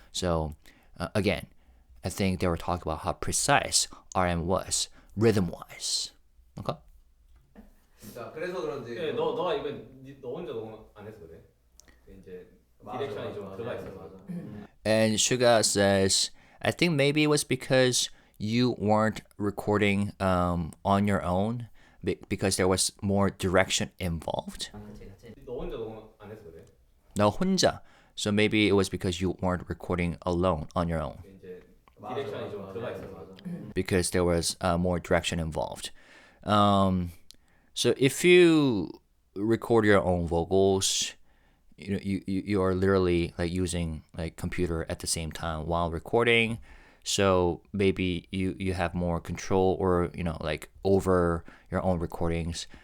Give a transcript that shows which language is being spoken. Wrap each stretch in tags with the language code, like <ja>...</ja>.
<en>So again, I think they were talking about how precise RM was rhythm wise. Okay.</en> <ko>자 그래서 그런지. 네, 너가 이번 너 혼자 녹음 안 해서 그래. 이제 디렉션이 좀 들어가 있어서.</ko> <en>And SUGA says, I think maybe it was because you weren't recording on your own because there was more direction involved.</en> <ko>너 혼자 녹음 안 해서 그래.</ko> <en>No,</en> <ko>혼자.</ko> <en>So maybe it was because you weren't recording alone on your own</en> <ko>이제 디렉션이 좀 들어가 있어서.</ko> <en>because there was more direction involved. So if you record your own vocals, you are literally like using like computer at the same time while recording. So maybe you have more control or like over your own recordings.</en>